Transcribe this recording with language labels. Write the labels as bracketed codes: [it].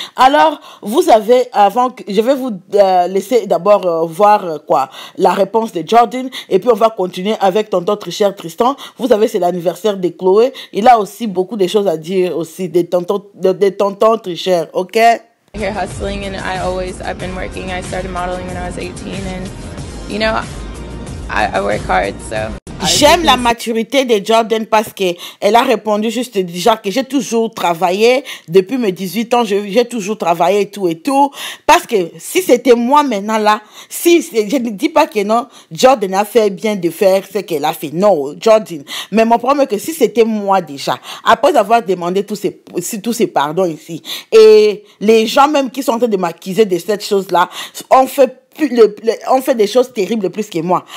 [fr] Alors, vous avez, je vais vous laisser d'abord voir la réponse de Jordyn, et puis on va continuer avec tonton Tricher Tristan. Vous savez, c'est l'anniversaire de Chloé. Il a aussi beaucoup de choses à dire aussi des tontons Tricher, ok? [en] Here hustling, and I've been working. I started modeling when I was 18, and you know, I work hard, so. [fr] J'aime la maturité de Jordyn parce que elle a répondu juste déjà que j'ai toujours travaillé depuis mes 18 ans, j'ai toujours travaillé et tout, parce que si c'était moi maintenant là, je ne dis pas que non, Jordyn a fait bien de faire ce qu'elle a fait, non, Jordyn, mais mon problème est que si c'était moi déjà, après avoir demandé tous ces pardons ici, et les gens même qui sont en train de m'accuser de cette chose là, on fait des choses terribles plus que moi.